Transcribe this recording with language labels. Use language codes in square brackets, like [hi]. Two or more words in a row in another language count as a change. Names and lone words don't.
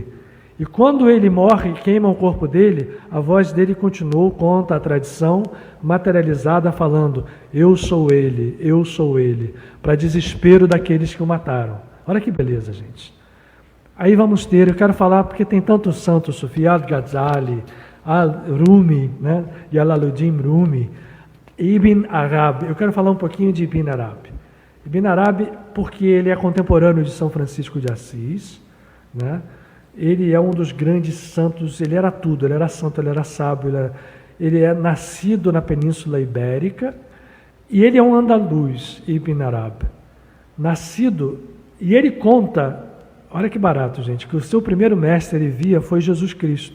[pt] E quando ele morre e queima o corpo dele, a voz dele continuou, conta a tradição, materializada, falando, eu sou ele, para desespero daqueles que o mataram. Olha que beleza, gente. Aí vamos ter, eu quero falar, porque tem tantos santos, Sufi al-Ghazali, al-Rumi, né? Jalaluddin Rumi, Ibn Arabi. Eu quero falar um pouquinho de Ibn Arabi. Ibn Arabi, porque ele é contemporâneo de São Francisco de Assis, né? Ele é um dos grandes santos, ele era tudo, ele era santo, ele era sábio, ele é nascido na Península Ibérica, E ele é um andaluz, Ibn Arabi, nascido, e ele conta, olha que barato, gente, que o seu primeiro mestre ele via foi Jesus Cristo.